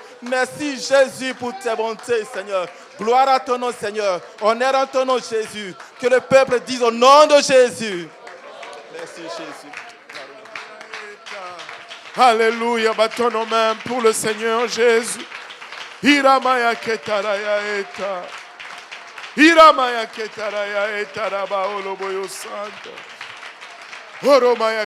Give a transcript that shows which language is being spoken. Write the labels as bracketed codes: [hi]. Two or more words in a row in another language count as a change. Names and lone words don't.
[fr] Merci, Jésus, pour tes bontés, Seigneur. Gloire à ton nom, Seigneur. Honneur à ton nom, Jésus. Que le peuple dise au nom de Jésus. Merci, Jésus. Alléluia, battons nos mains pour le Seigneur Jésus. Iramaya ketaraya eta. Iramaya ketaraya eta raba oloboyo santa. Oromaya